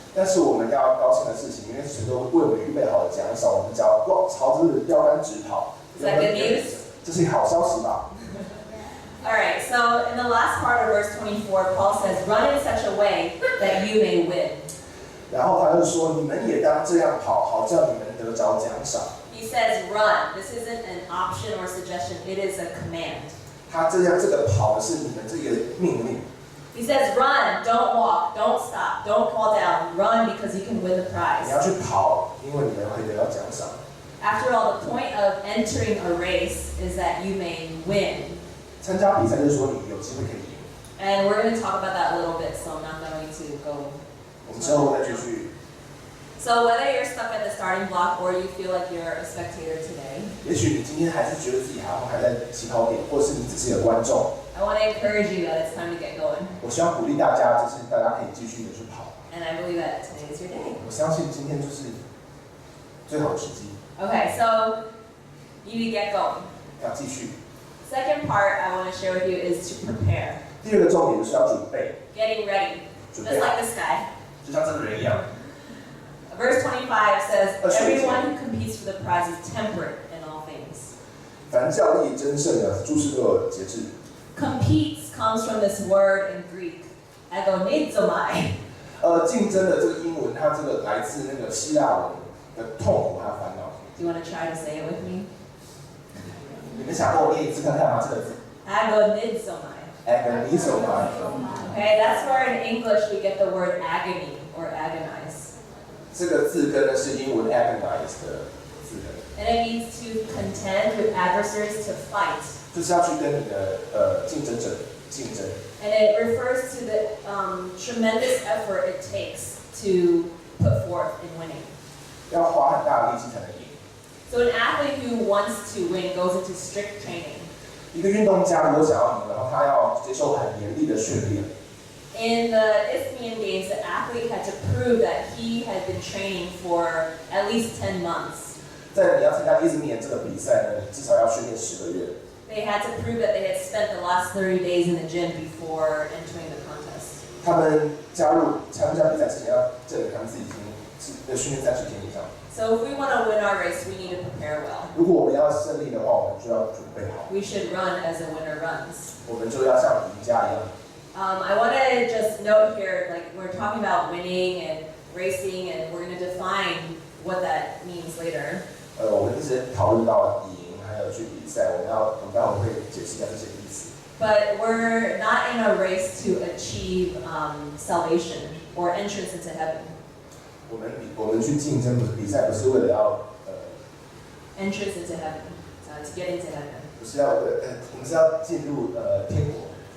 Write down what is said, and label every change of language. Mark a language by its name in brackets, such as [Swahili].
[Chinese] 但是我们要高兴的事情，因为神都为我们预备好了奖赏，我们只要朝着标杆直跑。 [English] Is that good news? [Chinese] 这是好消息吧？ [English] All right, so in the last part of verse 24, Paul says, run in such a way that you may win. [Chinese] 然后他就说：“你们也当这样跑，好叫你们得着奖赏。” [English] He says run. This isn't an option or suggestion, it is a command. [Chinese] 他这个跑的是你们这个命令。 [English] He says run, don't walk, don't stop, don't fall down. Run because you can win the [Chinese] 你 [English] prize. [Chinese] 要去跑，因为你们会得到奖赏。 [English] After all, the point of entering a race is that you may win. [Chinese] 参加比赛就是说你有机会可以赢。 [English] And we're going to talk about that a little bit, so I'm not going to go [Chinese] 我们之后会再继续。 [English] So whether you're stuck at the starting block or you feel like you're a spectator today, [Chinese] 也许你今天还是觉得自己还在起跑点，或是你只是一个观众。 [English] I want to encourage you that it's time to get going. [Chinese] 我希望鼓励大家，就是大家可以继续的去跑。 [English] And I believe that today is your day. [Chinese] 我相信今天就是最好的时机。 [English] Okay, so you need to get going. [Chinese] 要继续。 [English] Second part I want to share with you is to prepare. [Chinese] 第二个重点就是要准备。 [English] Getting ready. [Chinese] 准 [English] Just [Chinese] 备好， [English] like this guy. [Chinese] 就像这个人一样。 [English] Verse 25 says, everyone who competes for the prize is temperate in all things. [Chinese] 凡较力争胜的，诸事都有节制。 [English] Competes comes from this word in Greek, agonizomai. [Chinese] 竞争的这个英文，它这个来自那个希腊文的痛苦还有烦恼。 [English] Do you want to try to say it with me? [Chinese] 你们想跟我念一次看看吗？这个字 [Greek] Agonizomai. agonizomai。 [English] Okay, that's where in English we get the word agony or agonize. [Chinese] 这个字根呢是英文 agonize 的字根。 [English] And it means to contend with adversaries, to fight. [Chinese] 就是要去跟你的竞争者竞争。 [English] And it refers to the tremendous effort it takes to put forth in winning. [Chinese] 要花很大的力气才能赢。 [English] So an athlete who wants to win goes into strict training. [Chinese] 一个运动家如果想要赢，然后他要接受很严厉的训练。 [English] In the Isthmian Games, the athlete had to prove that he had been training for at least 10 months. [Chinese] 在你要参加伊兹密这个比赛呢，你至少要训练10个月。 [English] They had to prove that they had spent the last 30 days in the gym before entering the contest. [Chinese] 他们参加比赛之前要证明他们自己已经训练30天以上。 [English] So if we want to win our race, we need to prepare well. [Chinese] 如果我们要胜利的话，我们就要准备好。 [English] We should run as a winner runs. [Chinese] 我们就要像赢家一样。 [English] I want to just note here, like we're talking about winning and racing, and we're going to define what that means later. [Chinese] 我们一直讨论到赢，还有去比赛，我们待会会解释一下这些意思。 [English] But we're not in a race to achieve salvation or entrance into heaven. [Chinese] 我们去竞争比赛，不是为了要 [English] entrance into heaven, to get into heaven. [Chinese] 不是要我们是要进入天国。